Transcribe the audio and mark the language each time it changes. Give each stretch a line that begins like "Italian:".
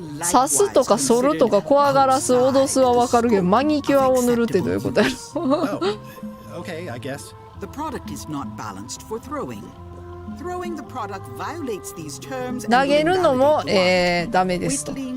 Japanese: 刺すとか反るとか怖がらす脅すはわかるけど、マニキュアを塗るってどういうことやろ？
English: Okay, I guess. The product is not balanced for throwing. Throwing the product violates these terms.
Japanese: 投げるのもダメですと。